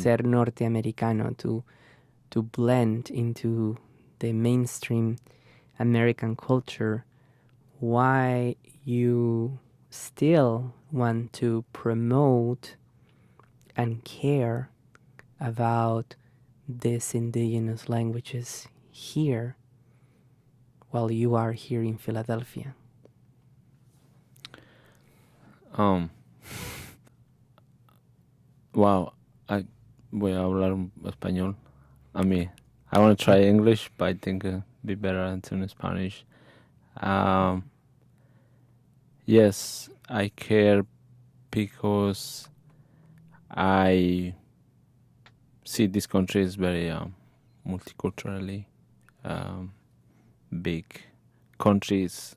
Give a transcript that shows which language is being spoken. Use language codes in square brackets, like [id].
[es] ser norteamericano, [en] to blend into the mainstream American culture, why you still want to promote and care about these indigenous languages here while you are here in Philadelphia. [es] Um, wow, voy a hablar español. [en] I want to try English, but I think it'd be better in Spanish. Um, yes, I care because I see this country is very multiculturally um, big countries.